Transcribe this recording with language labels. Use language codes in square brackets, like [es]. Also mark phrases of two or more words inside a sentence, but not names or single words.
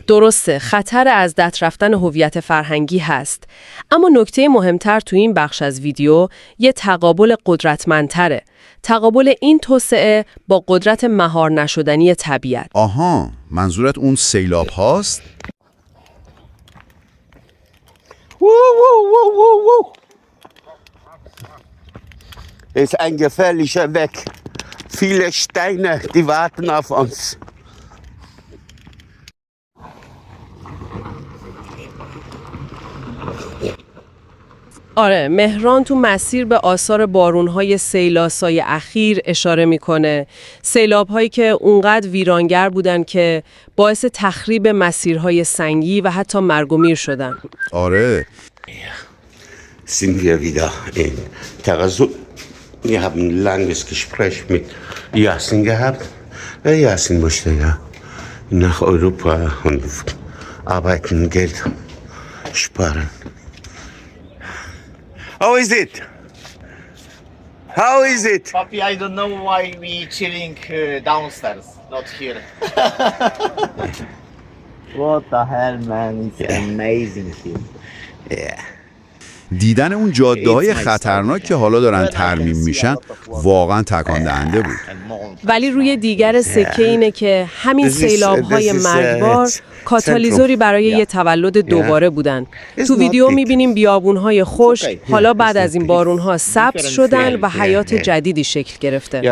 [fa] درسته، خطر از دست رفتن هویت فرهنگی هست. اما نکته مهمتر تو این بخش از ویدیو یه تقابل قدرتمندتره. تقابل این توسعه با قدرت مهار نشدنی طبیعت. آها، منظورت اون سیلاب هاست؟ [de] Ist ein gefährlicher Weg. Viele Steine, die warten auf uns. [fa] آره، مهران تو مسیر به آثار بارون‌های سیلاسای اخیر اشاره میکنه. سیلاب‌هایی که اونقدر ویرانگر بودن که باعث تخریب مسیرهای سنگی و حتی مرگ و میر شدن. آره. [de] Sind wir wieder in Wir haben ein langes Gespräch mit Yasin gehabt. Yasin möchte ja nach Europa und arbeiten, Geld sparen. [en] How is it? How is it? Papi, I don't know why we chilling downstairs, not here. What the hell, man? It's amazing here. Yeah. [fa] دیدن اون جاده‌های خطرناک که حالا دارن ترمیم میشن واقعا تکان دهنده بود. ولی روی دیگر سکه اینه که همین سیلاب‌های مرگبار کاتالیزوری برای یه تولد دوباره بودن. تو ویدیو می‌بینیم بیابون‌های خشک حالا بعد از این بارون‌ها سبز شدن و حیات جدیدی شکل گرفته.